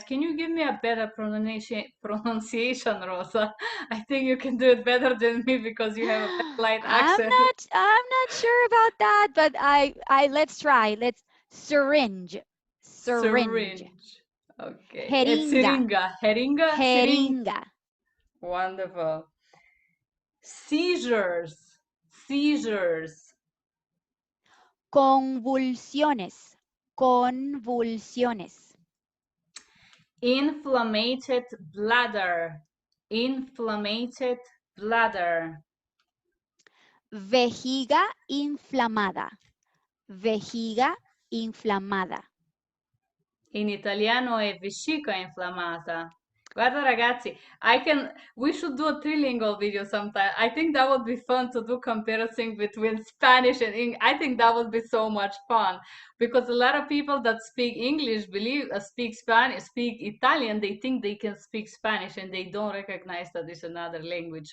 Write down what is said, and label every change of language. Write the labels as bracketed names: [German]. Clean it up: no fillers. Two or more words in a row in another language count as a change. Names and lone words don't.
[English] Can you give me a better pronunciation, Rosa? I think you can do it better than me because you have a very light accent. I'm not sure about that, but I let's try. Let's syringe. Syringe. Syringe. Okay. It's [Spanish] Jeringa. [English] syringa. Heringa? Syring. [Spanish] Jeringa. [English] Wonderful. Seizures. Seizures. [Spanish] Convulsiones. Convulsiones. [English] Inflamed bladder. Inflamed bladder. [Spanish] Vejiga inflamada. Vejiga inflamada. [Italian] In italiano è vescica inflammata. Guarda ragazzi, [English] we should do a trilingual video sometime. I think that would be fun to do comparison between Spanish and English. I think that would be so much fun because a lot of people that speak English speak Spanish, speak Italian. They think they can speak Spanish and they don't recognize that it's another language.